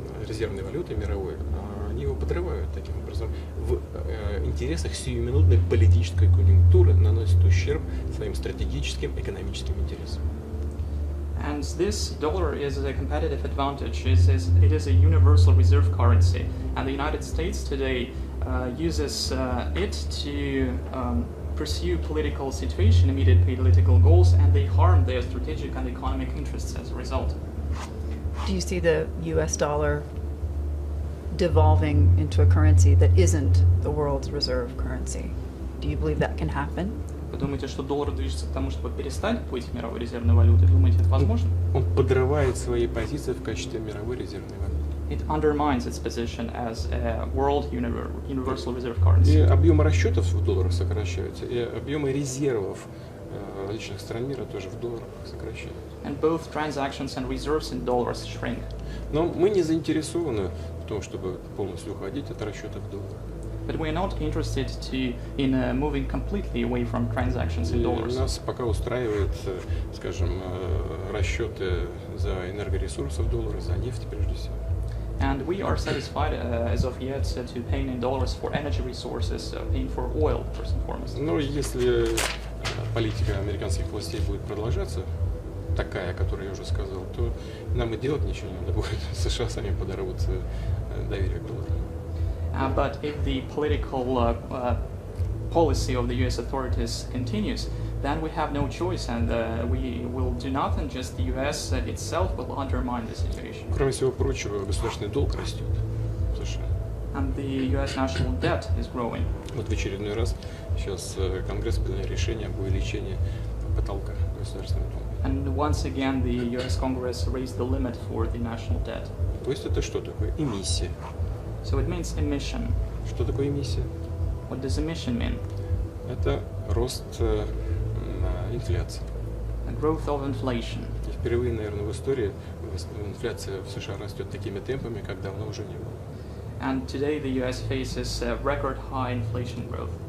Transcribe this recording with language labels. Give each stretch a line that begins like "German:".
Russian: резервной валютой мировой, они его подрывают таким образом. В интересах сиюминутной политической конъюнктуры наносят ущерб своим стратегическим экономическим интересам.
English: And this dollar is a competitive advantage. It is a universal reserve currency, and the United States today uses it to pursue political situation, immediate political goals, and they harm their strategic and economic interests as a result. Do you see the US dollar devolving into a currency that isn't the world's reserve currency? Do you believe that can happen?
Russian: Вы думаете, что доллар движется к тому, чтобы перестать быть мировой резервной валютой? Думаете, это возможно? Он подрывает свои позиции в качестве мировой резервной валюты.
English: It undermines its position as a world universal reserve
Russian: И
English: currency.
Russian: объемы расчетов в долларах сокращаются, и объемы резервов различных стран мира тоже в долларах сокращаются.
English: And both transactions and reserves in dollars shrink.
Russian: Но мы не заинтересованы в том, чтобы полностью уходить от расчетов в долларах.
English: But we are not interested in moving completely away from transactions in
Russian: И
English: dollars.
Russian: нас пока устраивает, скажем, расчеты за энергоресурсы в долларах, за нефть прежде всего.
English: And we are satisfied as of yet to paying in dollars for energy resources, paying for oil first and foremost.
Russian: Но если политика американских властей будет продолжаться, такая, о которой я уже сказал, то нам и делать ничего не надо будет. США сами подорвут доверие к доллару.
English: But if the political policy of the US authorities continues, then we have no choice, and we will do nothing. Just the US itself will undermine the situation.
Russian: Кроме всего прочего, государственный долг растет в США.
English: And the US national debt is growing.
Russian: Вот в очередной раз сейчас Конгресс принял решение об увеличении потолка государственного долга.
English: And once again, the US Congress raised the limit for the national debt.
Russian: То есть это что такое? Эмиссия.
English: So it means emission.
Russian: Что такое эмиссия?
English: What does emission mean?
Russian: Это рост инфляции.
English: The growth of inflation.
Russian: И впервые, наверное, в истории инфляция в США растет такими темпами, как давно уже не было.
English: And today the US faces record high inflation growth.